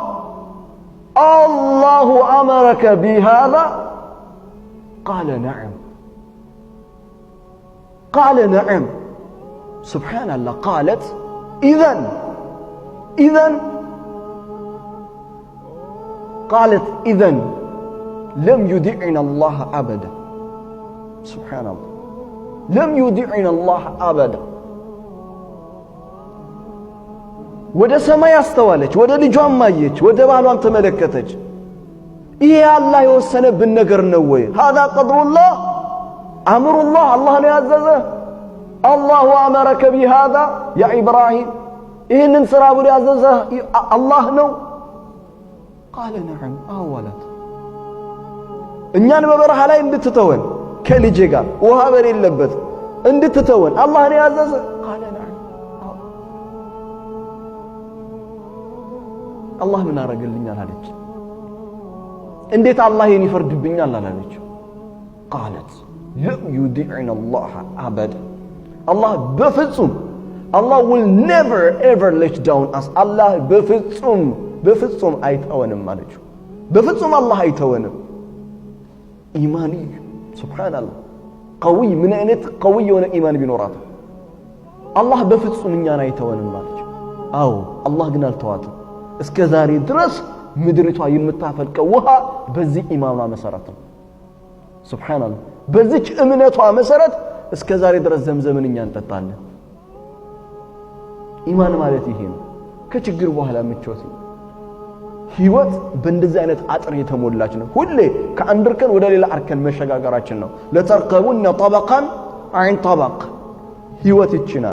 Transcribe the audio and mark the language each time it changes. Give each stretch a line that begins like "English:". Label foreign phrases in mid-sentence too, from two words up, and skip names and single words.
Arabic: الله أمرك بهذا قال نعم قال نعم سبحان الله قالت إذن قالت إذن لم يدعنا الله أبدا سبحان الله لم يدعنا الله أبدا
Amharic: ወደ ሰማይ አስተዋለች ወደ ልጇም ማየች ወደ ባሏም ተመለከተች ይሄ አላህ የወሰነብን ነገር ነው ወይ
Arabic: هذا قدر الله امر الله
Amharic: الله ነው ያዘዘ
Arabic: الله امرك بهذا يا ابراهيم
Amharic: ይሄንን ስራ ብሎ ያዘዘ አላህ ነው
Arabic: قال نعم اولت
Amharic: እኛን በበረሃ ላይ እንድትተወን ከልጄ ጋር ውሃ በሌለበት እንድትተወን አላህ ነው ያዘዘ
Arabic: قال نعم
Amharic: الله ምን አረገልኛል አለች እንዴት አላህ ይሄን ይፈርድብኛል አላለች
Arabic: قالت لا يدعنا الله ابدا
Amharic: الله በፍጹም Allah
English: will never ever let down us
Amharic: Allah በፍጹም አይተወንም አለች በፍጹም አላህ አይተወንም ኢማኒ ሱብሃንአላህ
Arabic: قوي من
Amharic: አይነት قوي የሆነ ኢማን ቢኖራት አላህ በፍጹም እኛን አይተወንም አለች አዎ አላህ ግን አልተዋትም እስከ ዛሬ ድረስ ምድሪቷ የምታፈልቀው ውሃ በዚህ ኢማኗ መሰረት ነው ሱብሃንአላህ በዚህ እምነቷ መሰረት እስከ ዛሬ ድረስ ዘምዘምን እኛ እንጠጣለን ኢማን ማለት ይሄ ነው ከችግር በኋላ ምቾት ህይወት በእንደዚህ አይነት አጥር የተሞላች ነው ሁሌ ከአንድ እርከን ወደ ሌላ እርከን መሸጋገራችን ነው
Arabic: لتركبن طبقا عن طبق
Amharic: ህይወት ይችላል